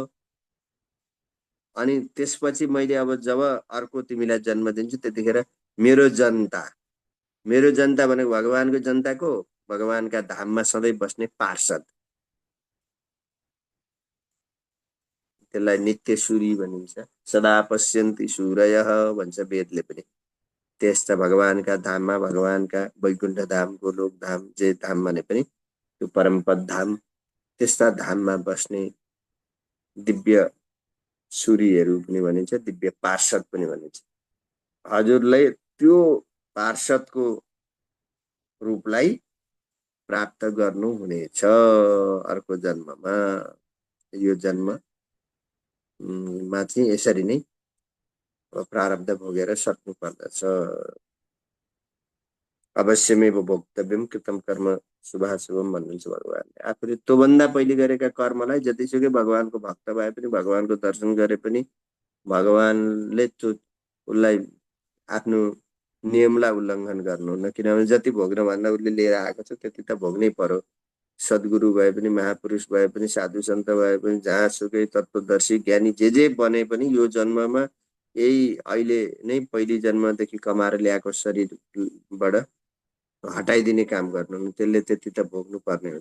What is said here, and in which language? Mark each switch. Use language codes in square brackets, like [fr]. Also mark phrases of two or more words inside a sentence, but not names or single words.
[ne] अनि त्यसपछि मैले अब जब अर्को तिमीलाई जन्म दिन्छु त्यतिखेर मेरो जनता भनेको भगवानको जनताको, भगवानका धाममा सधैँ बस्ने पार्षद, त्यसलाई नित्य सूरी भनिन्छ। [sa] सदा पश्यन्ति सूरयः [ne] भन्छ वेदले पनि। त्यस्ता भगवानका धाममा, भगवानका वैकुण्ठ धाम, गोलोक धाम, जे धाम भने पनि त्यो परमपद धाम, त्यस्ता धाममा बस्ने दिव्य सूरीहरू पनि भनिन्छ, दिव्य पार्षद पनि भनिन्छ। हजुरलाई त्यो पार्षदको रूपलाई प्राप्त गर्नुहुनेछ अर्को जन्ममा। यो जन्म मा चाहिँ यसरी नै प्रारब्ध भोगेर सक्नु पर्दछ। [sa] अवश्यमेव भोक्तव्यम कृतम कर्म शुभाशुभम [ne] भन्नुहुन्छ भगवानले। आफूले त्योभन्दा पहिले गरेका कर्मलाई जतिसुकै भगवानको भक्त भए पनि, भगवानको दर्शन गरे पनि, भगवानले त्यो उसलाई आफ्नो नियमलाई उल्लङ्घन गर्नुहुन्न। किनभने जति भोग्न भन्दा उसले लिएर आएको छ त्यति त भोग्नै पर्यो। सद्गुरु भए पनि, महापुरुष भए पनि, साधु सन्त भए पनि, जहाँसुकै तत्त्वदर्शी ज्ञानी जे बने पनि यो जन्ममा यही अहिले नै पहिलो जन्मदेखि कमाएर ल्याएको शरीरबाट हटाइदिने काम गर्नु, त्यसले त्यति त भोग्नु पर्ने हुन्छ।